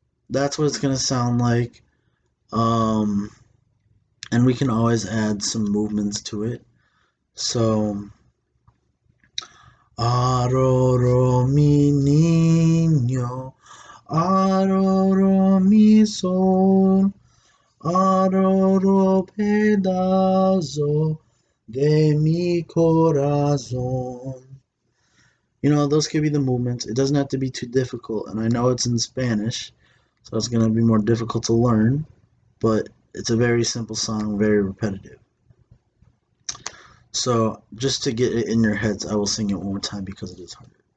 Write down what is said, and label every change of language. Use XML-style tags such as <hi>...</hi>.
<en>That's what it's going to sound like. And we can always add some movements to it.</en> <es>So, aroro mi niño, aroro mi sol, aroro pedazo de mi corazón.</es> <en>Those could be the movements. It doesn't have to be too difficult, and I know it's in Spanish, so it's going to be more difficult to learn, but it's a very simple song, very repetitive. So, just to get it in your heads, I will sing it one more time because it is hard.</en>